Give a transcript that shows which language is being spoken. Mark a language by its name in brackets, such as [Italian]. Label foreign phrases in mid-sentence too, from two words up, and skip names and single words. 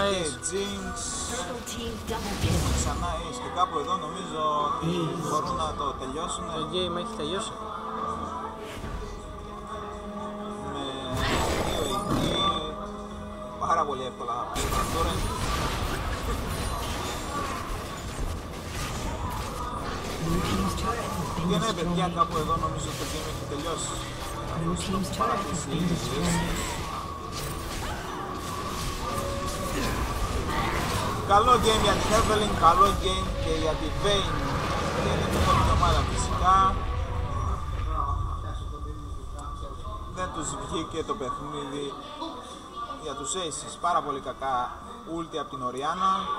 [Greek] πεθάνει και η [English] ace. Jinx. Purple team double kill. [Greek] Ξανά Ace και κάπου εδώ νομίζω ότι μπορούν να το τελειώσουν Το game έχει τελειώσει. με 2 εκεί. Πάρα πολύ εύκολα τώρα. [English] Blue team's turret has been [Greek] Και ναι παιδιά, [English] destroyed. [Greek] κάπου εδώ νομίζω ότι το game έχει τελειώσει. [English] Blue team's turret has been destroyed. [Greek] Καλό game για την Evelynn, καλό game και για τη Vayne και για την όλη ομάδα φυσικά. Δεν τους βγήκε το παιχνίδι για τους Aces, πάρα πολύ κακά ulti από την Orianna.